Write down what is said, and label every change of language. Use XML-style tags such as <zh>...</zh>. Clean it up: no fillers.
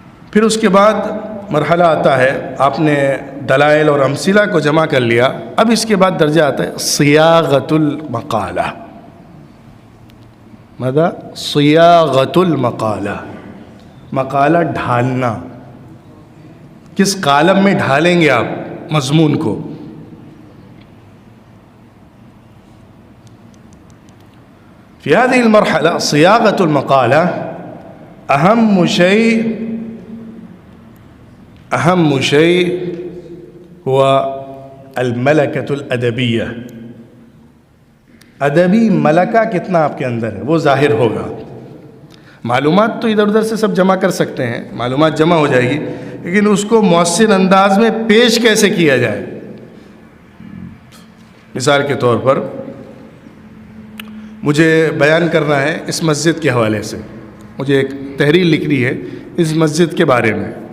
<ur>پھر اس کے بعد مرحلہ آتا ہے، آپ نے دلائل اور امثلہ کو جمع کر لیا. اب اس کے بعد درجہ آتا ہے صیاغۃ المقالہ.</ur> <ar>ماذا؟</ar> <ur>صیاغۃ المقالہ، مقالہ ڈھالنا. کس قالب میں ڈھالیں گے آپ مضمون کو؟</ur> <ar>فی هذه المرحلة صياغة المقالة أهم شيء هو الملكة الأدبية.</ar> <ur>ادبی ملکہ کتنا آپ کے اندر ہے وہ ظاہر ہوگا. معلومات تو ادھر ادھر سے سب جمع کر سکتے ہیں، معلومات جمع ہو جائے گی، لیکن اس کو مؤثر انداز میں پیش کیسے کیا جائے. مثال کے طور پر مجھے بیان کرنا ہے اس مسجد کے حوالے سے، مجھے ایک تحریر لکھنی ہے اس مسجد کے بارے میں.</ur>